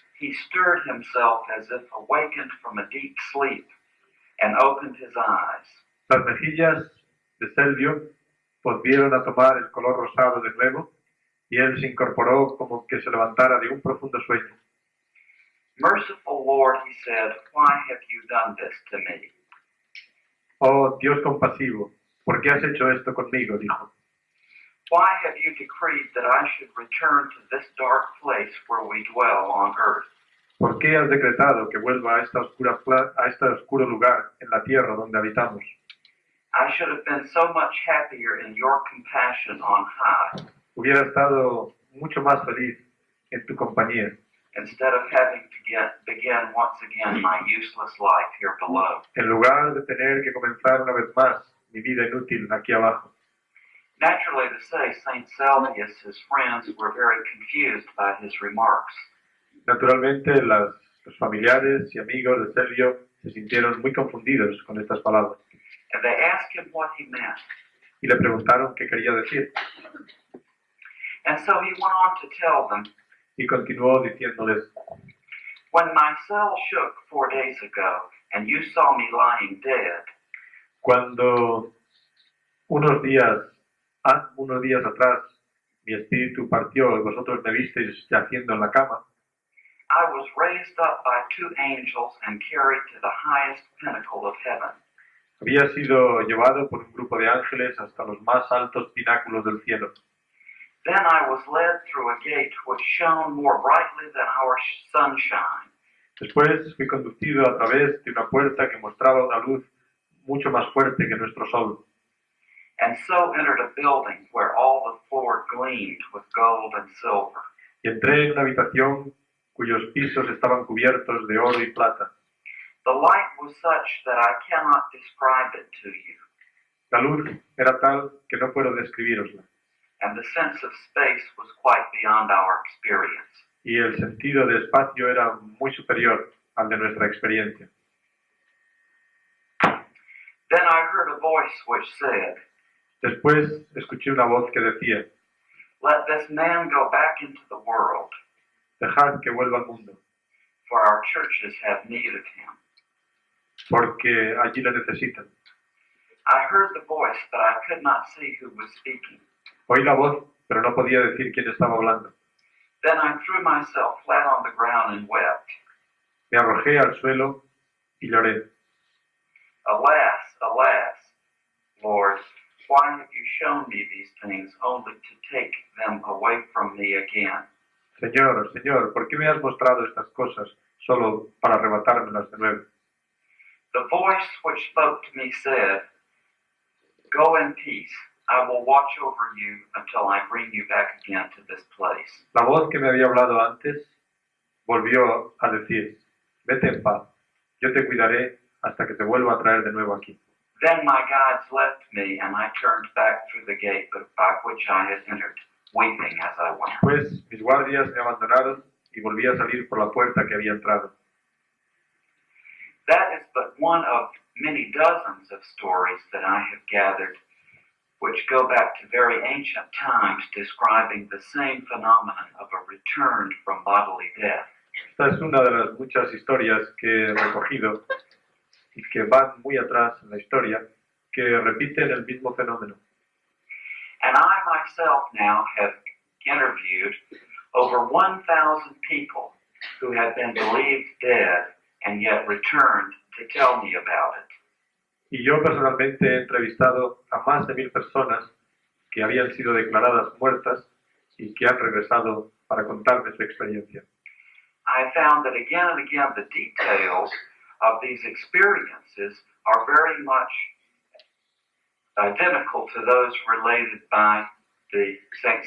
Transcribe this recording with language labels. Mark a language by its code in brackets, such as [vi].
[en] He stirred himself as if awakened from a deep sleep and opened his eyes. [es] Las mejillas de Salvio volvieron a tomar el color rosado de nuevo y él se incorporó como que se levantara de un profundo sueño. [en] Merciful Lord, he said, why have you done this to me? [es] Oh, Dios compasivo, ¿por qué has hecho esto conmigo?, dijo. [en] Why have you decreed that I should return to this dark place where we dwell on earth? [es] ¿Por qué has decretado que vuelva a este oscuro lugar en la tierra donde habitamos? [en] I should have been so much happier in your compassion on high. [es] Hubiera estado mucho más feliz en tu compañía, [en] instead of having to begin once again my useless life here below. [es] en lugar de tener que comenzar una vez más mi vida inútil aquí abajo. [en] Naturally to say, St. Salvius, his friends were very confused by his remarks. [es] Naturalmente, los familiares y amigos de Salvio se sintieron muy confundidos con estas palabras [en] And they asked him what he meant. [es] y le preguntaron qué quería decir. [en] And so he went on to tell them, [es] Y continuó diciéndoles: [en] when my cell shook 4 days ago, and you saw me lying dead, [es] cuando unos días atrás mi espíritu partió y vosotros me visteis yaciendo en la cama, [en] I was raised up by 2 angels and carried to the highest pinnacle of heaven. [es] había sido llevado por un grupo de ángeles hasta los más altos pináculos del cielo. [en] Then I was led through a gate which shone more brightly than our sunshine. [es] Después fui conducido a través de una puerta que mostraba una luz mucho más fuerte que nuestro sol. [en] And so entered a building where all the floor gleamed with gold and silver. [es] Y entré en una habitación cuyos pisos estaban cubiertos de oro y plata. [en] The light was such that I cannot describe it to you, [es] La luz era tal que no puedo describirosla, [en] and the sense of space was quite beyond our experience. [es] y el sentido de espacio era muy superior al de nuestra experiencia. [en] Then I heard a voice which said, [es] Después escuché una voz que decía, [en] "Let this man go back into the world, [es] dejad que vuelva al mundo, [en] for our churches have need of him." [es] porque allí le necesitan. [en] I heard the voice, but I could not see who was speaking. [es] Oí la voz, pero no podía decir quién estaba hablando. [en] Then I threw myself flat on the ground and wept. [es] Me arrojé al suelo y lloré. [en] Alas, alas, Lord, why have you shown me these things only to take them away from me again? [es] Señor, Señor, ¿por qué me has mostrado estas cosas solo para arrebatármelas de nuevo? [en] The voice which spoke to me said, "Go in peace. I will watch over you until I bring you back again to this place." [es] La voz que me había hablado antes volvió a decir, vete en paz, yo te cuidaré hasta que te vuelva a traer de nuevo aquí. [en] Then my guides left me, and I turned back through the gate by which I had entered, weeping as I went. [es] Pues mis guardias me abandonaron y volví a salir por la puerta que había entrado. [en] That is but one of many dozens of stories that I have gathered, which go back to very ancient times, describing the same phenomenon of a return from bodily death. [es] Esta es una de las muchas historias que he recogido y que van muy atrás en la historia, que repiten el mismo fenómeno. [en] And I myself now have interviewed over 1,000 people who have been believed dead and yet returned to tell me about it. [es] Y yo personalmente he entrevistado a más de 1,000 personas que habían sido declaradas muertas y que han regresado para contarme su experiencia. [en] I found that again and again the details of these experiences are very much identical to those related by the St.